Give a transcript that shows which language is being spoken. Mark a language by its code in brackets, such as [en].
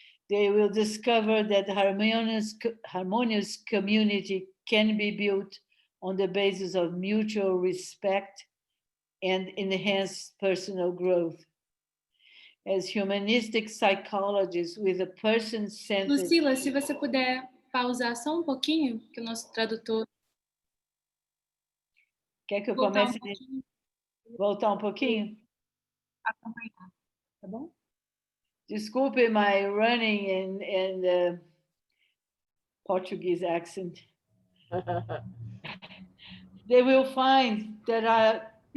[en] They will discover that harmonious community can be built on the basis of mutual respect and enhanced personal growth. As humanistic psychologists with a person-centered... [pt] Lucila, se você puder pausar só pouquinho, que o nosso tradutor... Quer que eu comece a voltar pouquinho? Acompanhar, tá bom? Desculpe [en] my running and Portuguese accent. They will find there are...